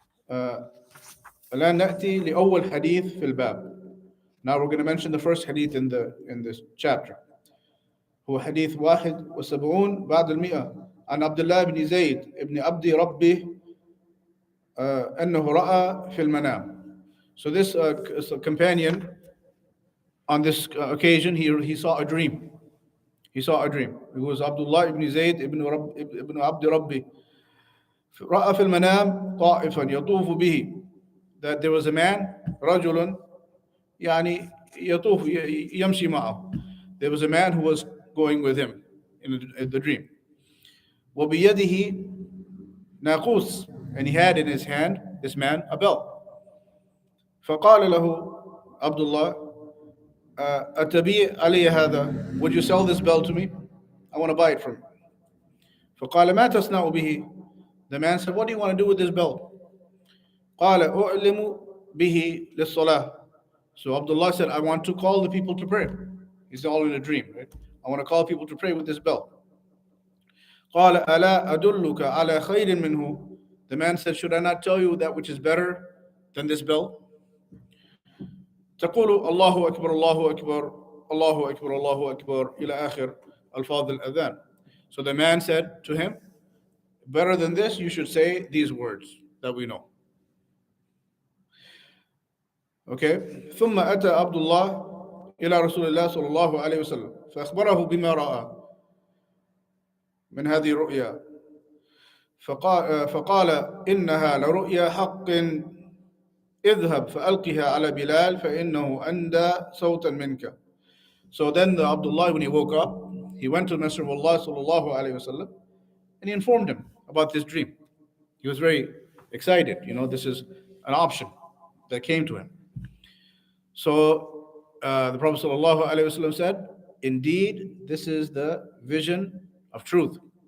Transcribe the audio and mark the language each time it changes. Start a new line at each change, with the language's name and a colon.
Arabic: فالآن نأتي لأول حديث في الباب.
English: Now we're going to mention the first hadith in this chapter.
Arabic: هو حديث 71 بعد المئة عن عبد الله بن زيد بن عبد ربه أنه رأى في المنام.
English: So this companion, on this occasion, he saw a dream. He saw a dream. It was Abdullah ibn Zayd ibn Abdi Rabbi.
Arabic: رأى في المنام طائفا يطوف به.
English: That there was a man,
Arabic: رجل يعني يطوف يمشي معه.
English: There was a man who was going with him in the dream.
Arabic: وبيده ناقوس,
English: and he had in his hand, this man, a bell.
Arabic: فقال له عبد الله أتبيع علي هذا?
English: Would you sell this bell to me? I want to buy it from you.
Arabic: فقال ما تصنع به?
English: The man said, what do you want to do with this bell?
Arabic: قال أعلم به للصلاة.
English: So Abdullah said, I want to call the people to pray. He's all in a dream, right? I want to call people to pray with this bell.
Arabic: قال ألا أدلك على خير منه?
English: The man said, should I not tell you that which is better than this bell?
Arabic: تقول الله أكبر الله أكبر الله أكبر الله أكبر إلى آخر ألفاظ الأذان.
English: So the man said to him, better than this, you should say these words that we know. Okay.
Arabic: ثم أتى عبد الله إلى رسول الله صلى الله عليه وسلم فأخبره بما رأى من هذه الرؤيا فقال إنها لرؤيا حق اذهب فألقها على بلال فإنه أندى صوتا منك.
English: So then the Abdullah, when he woke up, he went to the Messenger of Allah sallallahu alayhi wasallam and he informed him about this dream. He was very excited. This is an option that came to him. So the Prophet sallallahu alayhi wasallam said, indeed, this is the vision of truth.